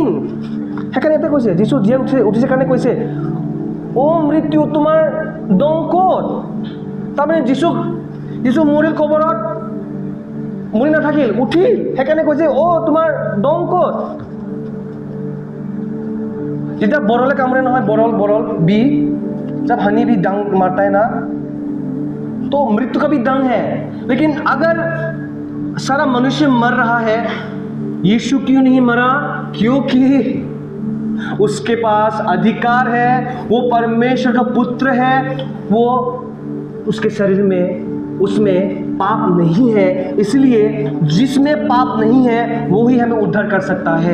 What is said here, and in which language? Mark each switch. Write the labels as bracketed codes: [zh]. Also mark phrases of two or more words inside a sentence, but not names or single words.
[as] সেইকাৰণে ইয়াতে কৈছে যীশু জীয়াই উঠিছে কাৰণে কৈছে অ' মৃত্যু তোমাৰ দম ক'ত? তাৰমানে যীশু মৰিল কবৰত, মৰি নাথাকিল, উঠিল। সেইকাৰণে কৈছে অ' তোমাৰ দম ক'ত? যেতিয়া বৰলে কামৰে নহয়, বৰল [hi] बी जब हनी भी डंक मारता है ना तो मृत्यु का भी डंक है। लेकिन अगर सारा मनुष्य मर रहा है, यीशु क्यों नहीं मरा? क्योंकि उसके पास अधिकार है, वो परमेश्वर का पुत्र है, वो उसके शरीर में उसमें पाप नहीं है, इसलिए जिसमें पाप नहीं है वो ही हमें उद्धार कर सकता है।